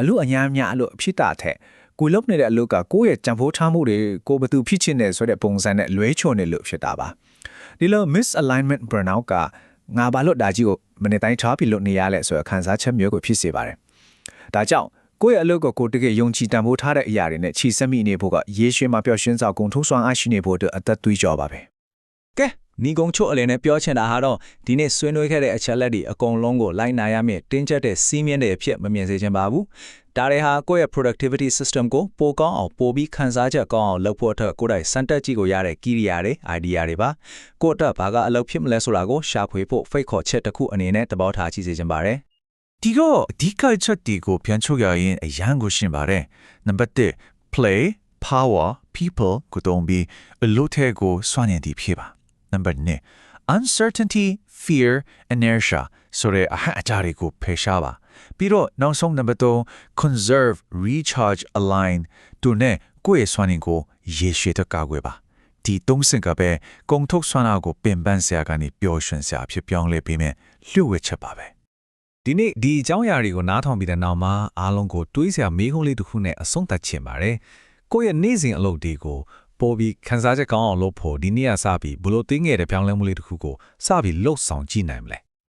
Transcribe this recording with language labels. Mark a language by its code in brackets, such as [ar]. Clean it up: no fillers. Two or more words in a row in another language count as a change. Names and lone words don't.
[my] လို့အညားများလို့အဖြစ်တာထက်ကိုလုပ်နေတဲ့အလုပ်ကကိုယ့်ရဲ့ကြံဖိုးထားမှုတွေကိုဘယ်သူဖြစ်ချင်နေဆိုတဲ့ပုံစံနဲ့လွဲချော်နေလို့ဖြစ်တာပါဒီလို [en] misalignment burnout [my] ကငါဘာလို့ဒါကြီးကိုမနေ့တိုင်းထားပြီးလုပ်နေရလဲဆိုတော့ခံစားချက်မျိုးကိုဖြစ်စေပါတယ်ဒါကြောင့်ကိုယ့်ရဲ့အလုပ်ကိုတကယ်ယုံကြည်တန်ဖိုးထားတဲ့အရာတွေနဲ့ချီစက်မိနေဖို့က ရေရှည်မှာပျော်ရွှင်စွာကုန်ထုံးစွမ်းအားရှိနေဖို့အတွက်အသက်သွေးကြောပါပဲကဲညီကုံချို့အလင်းနဲ့ပြောချင်တာဟာတော့ဒီနေ့ဆွေးနွေးခဲ့တဲ့အချက်လက်တွေအကုန်လုံးကိုလိုက်နာရမယ့်တင်းကျပ်တဲ့စီးမြင်တဲ့အဖြစ်မမြင်စေချင်ပါဘူးဒါတွေဟာကိုယ့်ရဲ့ [en] productivity system [my] ကို ပိုကောင်းအောင်ပိုပြီးခန်းစားချက်ကောင်းအောင်လုပ်ဖို့အတွက်ကိုယ်တိုင်စမ်းတက်ကြည့်ကိုရတဲ့ key တွေ idea တွေပါကိုယ့်အတွက်ဘာကအလုပ်ဖြစ်မလဲဆိုတာကိုရှာဖွေဖို့ဖိတ်ခေါ်ချက်တစ်ခုအနေနဲ့သဘောထားကြ ည့်စေချင်ပါတယ်ဒီတော့အဓိကချက်တွေကိုပြန်ချုပ်ရရင်အရန်ကိုရှင်းပါတယ်နံပါတ်1 [en] play power people [my] ကိုတုံးပြီးအလုပ်ထဲကိုစွမ်းရည်တ ည်ဖြစ်ပါနံပါတ်2 [en] uncertainty fear inertia [my] ဆိုတဲ့အဟန့်အတားတွေကိုဖယ်ရှားပါပြီးတော့နောက်ဆုံးနံပါတ်3 [en] conserve recharge [my] align တို့နဲ့ကိုယ့်ရဲ့စွမ်းရည်ကိုရေရှည်တကာကွယ်ပါဒီသုံးစင်ကပဲကုန်ထုတ်စွမ်းအားကိုပင်ပန်းစရာကနေပျော်ရွှင်စရာဖြစ်ပြောင်းလဲပေးမယ်လျှို့ဝှက်ချက်ပါပဲဒီနေ့ဒီအကြောင်းအရာတွေကိုနားထောင်ပြီးတဲ့နောက်မှာအားလုံးကိုတွေးစရာမေးခွန်းလေးတစ်ခုနဲ့အဆုံးသတ်ချင်ပါတယ်ကိုယ့်ရဲ့နေ့စဉ်အလုပ်တွေကိုပေါ်ပြီးခန်းစားချက်ကောင်းအောင်လုပ်ဖို့ဒီနေ့ကစပြီးဘလို့သိငယ်တဲ့ပြောင်းလဲမှုလေးတစ်ခုကိုစပြီးလှုပ်ဆောင်ကြည့်နိုင်မလဲ